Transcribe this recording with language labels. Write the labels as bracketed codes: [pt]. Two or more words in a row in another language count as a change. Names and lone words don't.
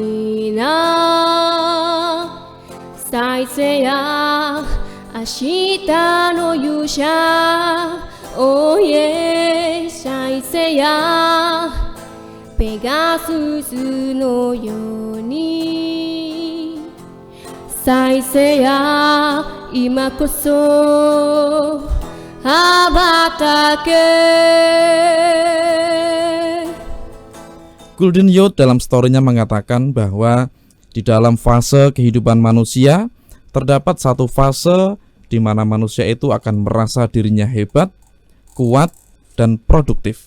[ja] 皆再生や明日の勇者おいえ再生やペガススのように再生や今こそ羽ばたけ [id] Golden Youth dalam story-nya mengatakan bahwa di dalam fase kehidupan manusia terdapat satu fase di mana manusia itu akan merasa dirinya hebat, kuat, dan produktif.